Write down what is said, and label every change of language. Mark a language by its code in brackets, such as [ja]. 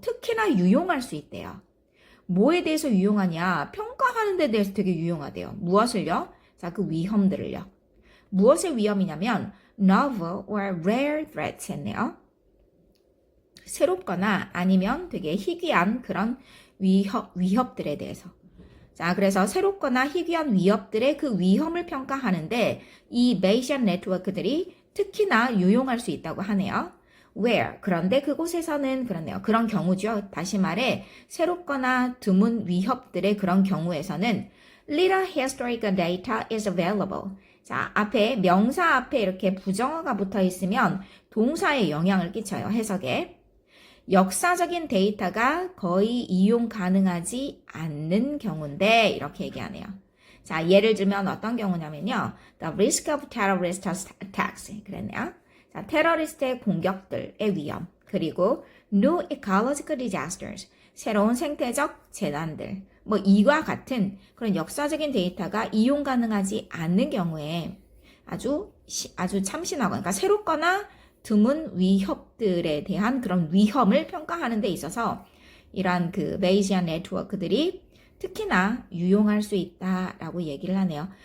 [ko] 특히나 유용할 수 있대요. 뭐에 대해서 유용하냐? 평가하는 데 대해서 되게 유용하대요. 무엇을요? 자, 그 위험들을요. 무엇의 위험이냐면 [en] novel or rare threats [ko] 했네요. 새롭거나 아니면 되게 희귀한 그런 위협들에 대해서. 자, 그래서 새롭거나 희귀한 위협들의 그 위험을 평가하는데 이 Bayesian 네트워크들이 특히나 유용할 수 있다고 하네요. [en] Where? [ko] 그런데 그곳에서는 그렇네요. 그런 경우죠. 다시 말해 새롭거나 드문 위협들의 그런 경우에서는 [en] little historical data is available. [ko] 자, 앞에 명사 앞에 이렇게 부정어가 붙어 있으면 동사에 영향을 끼쳐요. 해석에. 역사적인 데이터가 거의 이용 가능하지 않는 경우인데 이렇게 얘기하네요. 자, 예를 들면 어떤 경우냐면요. [en] The risk of terrorist attacks. [ko] 그랬네요. 자, 테러리스트의 공격들의 위험. [en] 그리고 new ecological disasters. [ko] 새로운 생태적 재난들. 뭐 이와 같은 그런 역사적인 데이터가 이용 가능하지 않는 경우에 아주 참신하고 그러니까 새롭거나 드문 위협들에 대한 그런 위험을 평가하는 데 있어서 이러한 그 Bayesian 네트워크들이 특히나 유용할 수 있다라고 얘기를 하네요.